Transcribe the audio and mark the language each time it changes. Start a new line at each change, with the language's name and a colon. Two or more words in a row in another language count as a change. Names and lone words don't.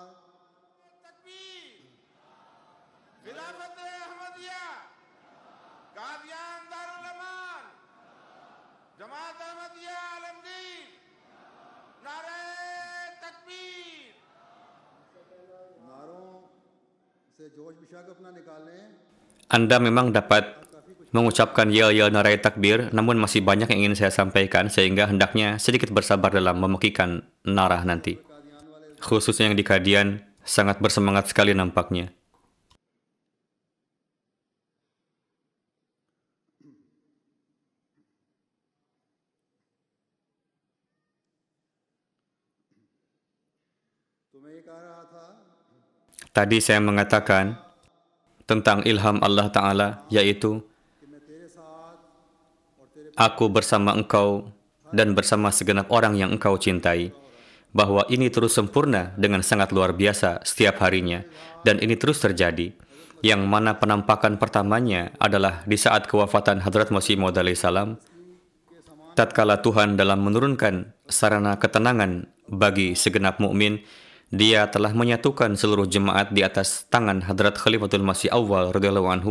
Urdu: تکبیر، خلافت احمدیہ، قادیان دارالامان، جماعت احمدیہ عالمگیر، نعرۂ تکبیر. نعروں سے جوش بیشک اپنا نکالیں.
Indonesian: Anda memang dapat mengucapkan yel-yel
Urdu: نعرۂ تکبیر,
Indonesian: namun masih banyak yang ingin saya sampaikan, sehingga hendaknya sedikit bersabar dalam memekikan narah nanti. Khususnya yang di Kadian, sangat bersemangat sekali nampaknya.
Urdu: تو میں یہ کہہ رہا تھا
Indonesian: Tadi saya mengatakan tentang ilham Allah Ta'ala, yaitu
Urdu: کہ میں تیرے ساتھ اور تیرے
Indonesian: aku bersama engkau dan bersama segenap orang yang engkau cintai, bahwa ini terus sempurna dengan sangat luar biasa setiap harinya, dan ini terus terjadi, yang mana penampakan pertamanya adalah di saat kewafatan Hadrat Masih Maud salam, tatkala Tuhan dalam menurunkan sarana ketenangan bagi segenap mukmin, Dia telah menyatukan seluruh jemaat di atas tangan Hadrat Khalifatul Masih Awwal
Arabic: radhiyallahu anhu.